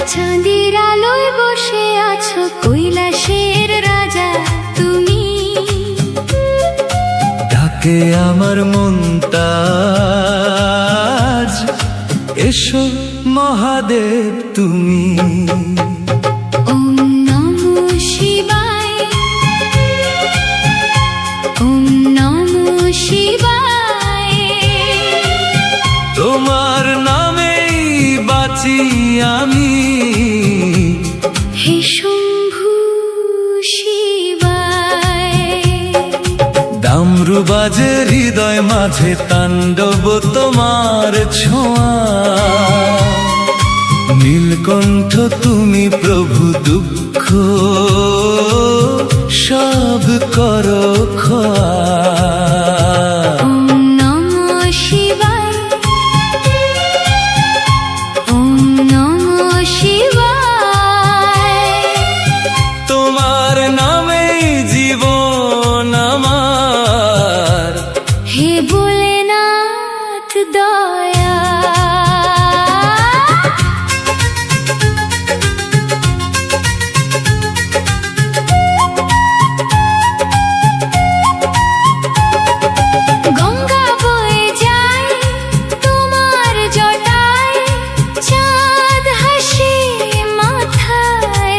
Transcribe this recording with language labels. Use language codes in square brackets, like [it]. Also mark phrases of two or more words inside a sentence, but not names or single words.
[bn] চাঁদের আলোয় বসে আছো কৈলাসের রাজা তুমি। ডাকে আমার মনটা আজ, এসো মহাদেব তুমি। [sa] ওম নমো শিবায়, ওম নমো শিবায়। [bn] তোমার নামেই বাঁচি আমি, হে শম্ভু শিবায়। ডামরু বাজে হৃদয় মাঝে, তাণ্ডব তোমার ছোঁয়া। নীলকণ্ঠ তুমি প্রভু, দুঃখ সব করো ক্ষমা। [sa] ওম নমো শিবায়, ওম নমো শিবায়। [bn] তোমার নামেই জীবন আমার, হে ভোলেনাথ দয়া। গঙ্গা বয়ে যায় তোমার জটায়, চাঁদ হাসে মাথায়।